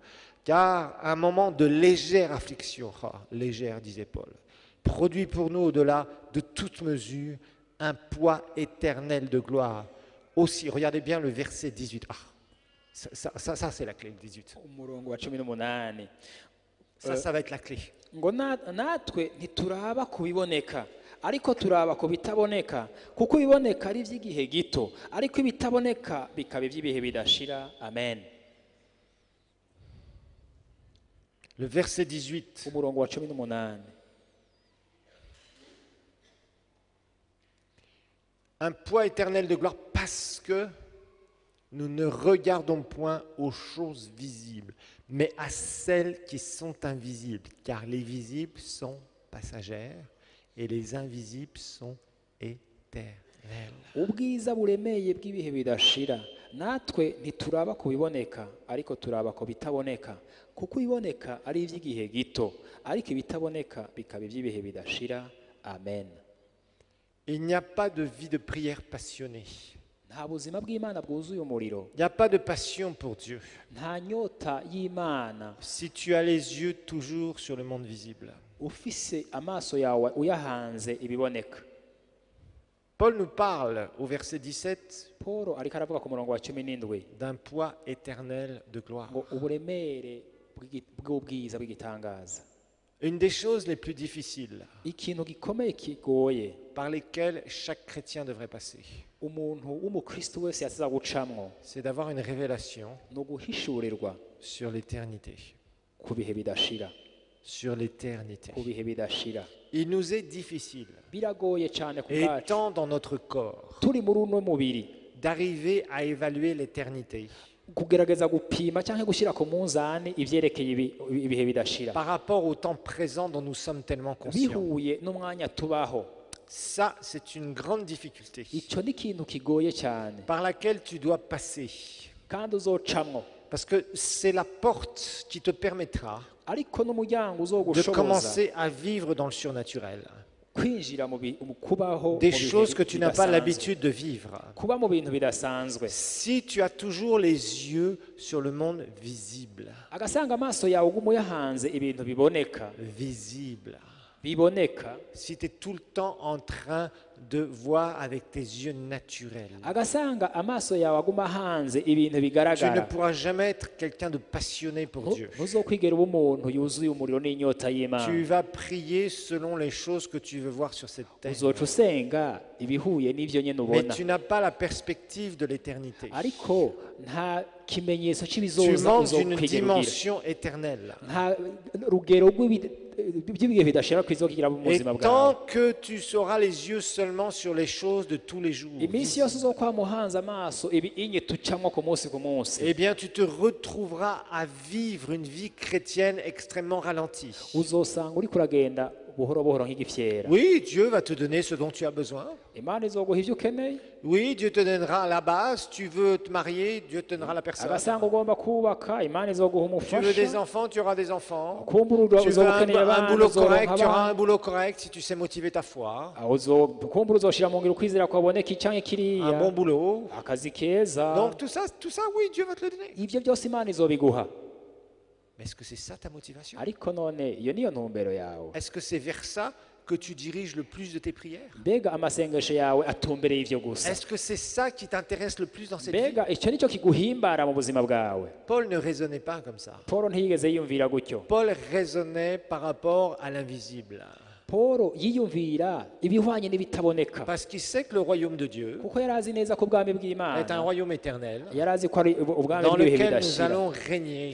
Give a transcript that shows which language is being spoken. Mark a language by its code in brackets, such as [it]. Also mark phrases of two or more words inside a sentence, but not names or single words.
[fr] Car un moment de légère affliction, légère, disait Paul, produit pour nous au-delà de toute mesure un poids éternel de gloire. Aussi, regardez bien le verset 18. Ah, ça c'est la clé, le 18. [rn] Umurongo wa 18 [fr] Ça va être la clé. [rn] ngo natwe ntituraba ku biboneka ariko turaba ku bitaboneka, kuko ibiboneka ari iby'igihe gito ariko ibitaboneka bikaba iby'ibihe bidashira. Amen. [fr] Le verset 18. [rn] Umurongo wa 18. Un poids éternel de gloire parce que nous ne regardons point aux choses visibles, mais à celles qui sont invisibles, car les visibles sont passagères et les invisibles sont éternels. Ubwiza buremeye bw'ibihe bidashira, natwe ntituraba ku biboneka ariko turaba ku bitaboneka, kuko ibiboneka ari iby'igihe gito ariko ibitaboneka bikaba iby'ibihe bidashira. Amen. [fr] Il n'y a pas de vie de prière passionnée. [rn] Nta buzima bw'Imana bwuzuye umuriro, [fr] Il n'y a pas de passion pour Dieu [rn] nta nyota y'Imana [fr] si tu as les yeux toujours sur le monde visible. [rn] ufise amaso yawe uyahanze ibiboneka. [fr] Paul nous parle au verset 17 [rn] Paul ariko aravuga ku murongo wa 17 [fr] d'un poids éternel de gloire. [rn] ngo uburemere bw'ubwiza bw'igitangaza. [fr] Une des choses les plus difficiles [rn] Ikintu gikomeye kigoye [fr] par lesquelles chaque chrétien devrait passer, [rn] umuntu w'umukristo wese yasiza gucamwo [fr] c'est d'avoir une révélation [rn] no guhishurirwa [fr] sur l'éternité. [rn] ku bihe bidashira, [fr] Sur l'éternité. [rn] ku bihe bidashira. [fr] Il nous est difficile, [rn] Biragoye cyane ku bwacu [fr] étant dans notre corps, [rn] turi muri uno mubiri [fr] d'arriver à évaluer l'éternité [rn] kugerageza gupima cyangwa gushyira ku munzani ivyerekeye ibihe bidashira [fr] par rapport au temps présent dont nous sommes tellement conscients. [rn] bihuye n'umwanya tubaho. [fr] Ça, c'est une grande difficulté [rn] Icyo ni ikintu kigoye cyane [fr] par laquelle tu dois passer. [rn] kandi uzocamwo, [fr] Parce que c'est la porte qui te permettra [rn] ariko n'umuryango [fr] de [rn] uzogushoboza [fr] commencer à vivre dans le surnaturel. [rn] kwinjira mu kubaho mu [fr] Des [rn] bihe [fr] choses que tu n'as pas [rn] bidasanzwe. [fr] l'habitude de vivre. [rn] Kuba mu bintu bidasanzwe, [fr] Si tu as toujours les yeux sur le monde visible, [rn] agasanga amaso yawe uguma uyahanze ibintu biboneka biboneka, [fr] si tu es tout le temps en train de voir avec tes yeux naturels, [rn] agasanga amaso yawe aguma ahanze ibintu [fr] tu ne [rn] bigaragara, [fr] pourras jamais être quelqu'un de passionné pour Dieu. [rn] ntuzokwigera uba umuntu yuzuye umuriro n'inyota y'Imana. [fr] Tu vas prier selon les choses que tu veux voir sur cette terre. [rn] Uzoca usenga ibihuye n'ivyo nyene [fr] Mais [rn] ubona, [fr] tu n'as pas la perspective de l'éternité. [rn] ariko nta kimenyetso [fr] Tu [rn] cy'ibizoza [fr] manques d'une [rn] uzokwigera ugira, [fr] dimension éternelle. [rn] nta rugero by'ibihe bidashira kwizogira mu [fr] Et [rn] buzima bwawe. [fr] tant que tu auras les yeux seulement sur les choses de tous les jours, [rn] Iminsi yose uzokwama uhanze amaso inye tucamwo ku munsi ku munsi, [fr] eh bien tu te retrouveras à vivre une vie chrétienne extrêmement ralentie. [rn] uzosanga uri kuragenda buhoro buhoro nk'igifyera. [fr] Oui, Dieu va te donner ce dont tu as besoin. [rn] Imana izoguha ivyo ukeneye, [fr] Oui, Dieu te donnera la base. Tu veux te marier, Dieu te donnera la personne. [rn] agasanga ugomba kubaka, Imana izoguha [fr] Tu veux des [rn] umufasha. [fr] enfants, tu auras des enfants. [rn] Kumbura [fr] Tu veux [rn] uzoba ukeneye [fr] un [rn] abana, [fr] boulot correct, [rn] uzoronka [fr] tu auras un [rn] abana. [fr] boulot correct si tu sais motiver ta foi. [rn] Kumbura uzoshira mu ngiro ukwizera kwaboneka canke [fr] Un [rn] kiriya, [fr] bon boulot. [rn] akazi keza. [fr] Donc tout ça, oui, Dieu va te le donner. [rn] Ivyo byose Imana izobiguha. [fr] Mais est-ce que c'est ça ta motivation? [rn] Ariko none iyo niyo ntumbero yawe. [fr] Est-ce que c'est vers ça que tu diriges le plus de tes prières? [rn] Mbega amasengesho yawe atumbereye ivyo gusa. [fr] Est-ce que c'est ça qui t'intéresse le plus dans cette vie? [rn] Mbega icyo nicyo kiguhimbara mu buzima bwawe. [fr] Paul ne raisonnait pas comme ça. [rn] Paul ntiyigeze yiyumvira gutyo. [fr] Paul raisonnait par rapport à l'invisible. [rn] Paul yiyumvira ibihwanye n'ibitaboneka, [fr] Parce qu'il sait que le royaume de Dieu [rn] kuko yari azi neza ko ubwami [fr] est un [rn] bw'Imana, [fr] royaume éternel [rn] yari azi ko ari ubwami [fr] dans [rn] bw'ibihe [fr] lequel nous [rn] bidashira. [fr] allons régner